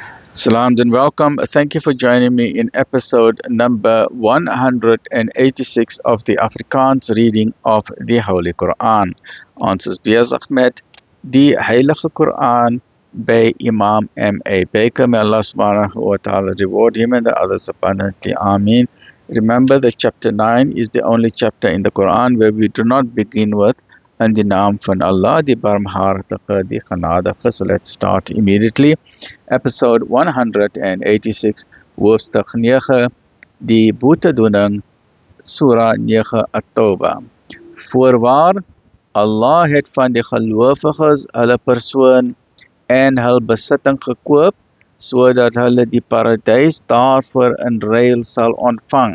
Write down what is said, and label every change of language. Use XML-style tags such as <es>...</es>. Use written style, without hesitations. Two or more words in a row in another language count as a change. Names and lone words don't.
<en>Salams and welcome. Thank you for joining me in episode number 186 of the Afrikaans reading of the Holy Quran.</en> <af>Ons is besig met die Heilige Quran by Imam M.A. Baker.</af> <en>May Allah</en> <ar>سبحانه وتعالى</ar> <en>reward him and the others abundantly. Ameen. Remember that chapter 9 is the only chapter in the Quran where we do not begin with</en> <af>in die naam van Allah, die barmhartige, die genadige.</af> <en>So let's start immediately. Episode 186,</en> <af>hoofstuk 9, die boetedoening, Surah 9 At-Tawbah. Voorwaar, Allah het van die gelowiges hulle persoon en hul besitting gekoop, sodat hulle die paradys daarvoor in ruil sal ontvang.</af>